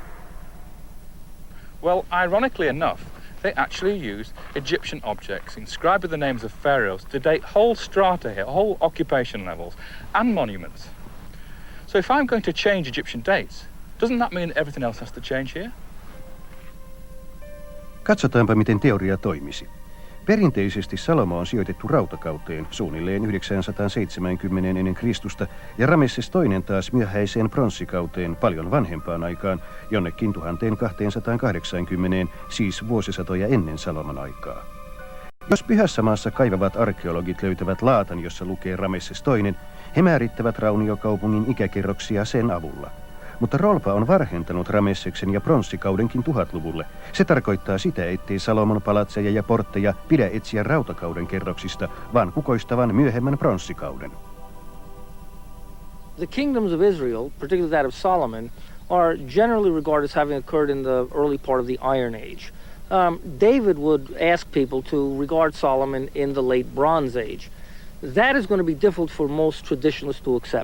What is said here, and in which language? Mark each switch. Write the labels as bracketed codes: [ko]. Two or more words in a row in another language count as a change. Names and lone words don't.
[en] Well, ironically enough, they actually use Egyptian objects inscribed with the names of pharaohs to date whole strata here, whole occupation levels, and monuments. So if I'm going to change Egyptian dates, doesn't that mean everything else has to change here? [fi] Katsotaanpa, miten teoria toimisi. Perinteisesti Salomo on sijoitettu rautakauteen suunnilleen 970 ennen Kristusta ja Ramesses II taas myöhäiseen pronssikauteen paljon vanhempaan aikaan jonnekin 1280, siis vuosisatoja ennen Salomon aikaa. Jos Pyhässä maassa kaivavat arkeologit löytävät laatan, jossa lukee Ramesses II, he määrittävät rauniokaupungin ikäkerroksia sen avulla. Mutta Rolpa on varhentanut Ramesseksen ja pronssikaudenkin 1000-luvulle. Se tarkoittaa sitä, ettei Salomon palatseja ja portteja pidä etsiä rautakauden kerroksista, vaan kukoistavan myöhemmän pronssikauden. [en] The kingdoms of Israel, particularly that of Solomon, are generally regarded as having occurred in the early part of the Iron Age. David would ask people to regard Solomon in the late Bronze Age. That is going to be difficult for most traditionalists to accept.